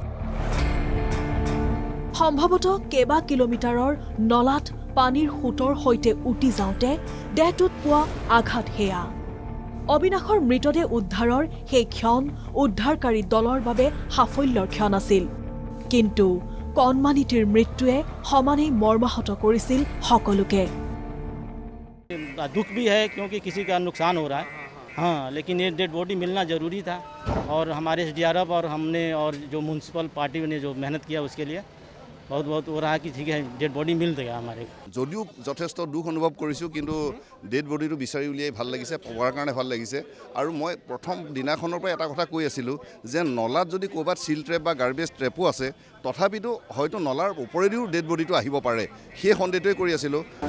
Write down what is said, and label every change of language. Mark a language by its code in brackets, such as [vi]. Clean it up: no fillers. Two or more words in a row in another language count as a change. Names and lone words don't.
[as] সম্ভৱতঃ কেবা কিলোমিটাৰৰ নলাত পানীৰ সোঁতৰ সৈতে উটি যাওঁতে দেহটোত পোৱা আঘাত হেয়া অবিনাশৰ মৃতদেহ উদ্ধাৰৰ সেই ক্ষণ উদ্ধাৰকাৰী দলৰ বাবে সাফল্যৰ ক্ষণ আছিল কিন্তু কণমানিটিৰ মৃত্যুৱে সমানেই মৰ্মাহত কৰিছিল সকলোকে [hi] दुख भी है क्योंकि किसी का नुकसान हो रहा है हाँ लेकिन ये [en] dead body [hi] मिलना ज़रूरी था और हमारे SDRF और हमने और जो [en] municipal party [hi] ने जो मेहनत किया उसके लिए बहुत बहुत हो रहा है कि ठीक है [en] dead body [hi] मिल देगा हमारे [as] যদিও যথেষ্ট দুখ অনুভৱ কৰিছোঁ কিন্তু [en] dead bodyটো [as] বিচাৰি উলিয়াই ভাল লাগিছে পোৱাৰ কাৰণে ভাল লাগিছে আৰু মই প্ৰথম দিনাখনৰ পৰা এটা কথা কৈ আছিলোঁ যে নলাত যদি ক'ৰবাত [en] silt trap [as] বা [en] garbage trapো [as] আছে তথাপিতো হয়তো নলাৰ ওপৰেদিও [en] dead bodyটো [as] আহিব পাৰে সেই সন্দেহটোৱে কৰি আছিলোঁ